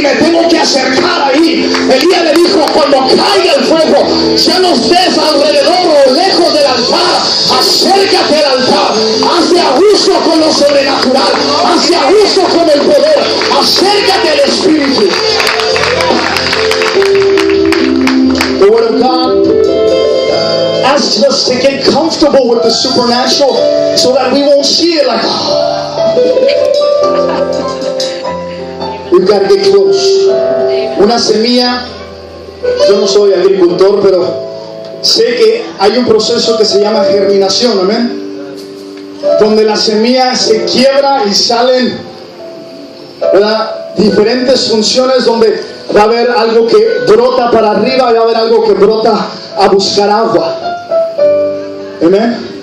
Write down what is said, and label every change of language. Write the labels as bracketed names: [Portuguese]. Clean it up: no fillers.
[Spanish] Me tengo que acercar ahí. Elías le dijo: cuando caiga el fuego, ya no estés alrededor o lejos del altar. Acércate al altar. Hazte a gusto con lo sobrenatural. Hazte a gusto con el poder. Acércate al Espíritu. [English] The Word of God asks us to get comfortable with the supernatural so that we won't see it like, we've got to get close. [Spanish] Una semilla, yo no soy agricultor, pero sé que hay un proceso que se llama germinación, amén, donde la semilla se quiebra y salen, ¿verdad?, diferentes funciones, donde va a haber algo que brota para arriba y va a haber algo que brota a buscar agua. Amén.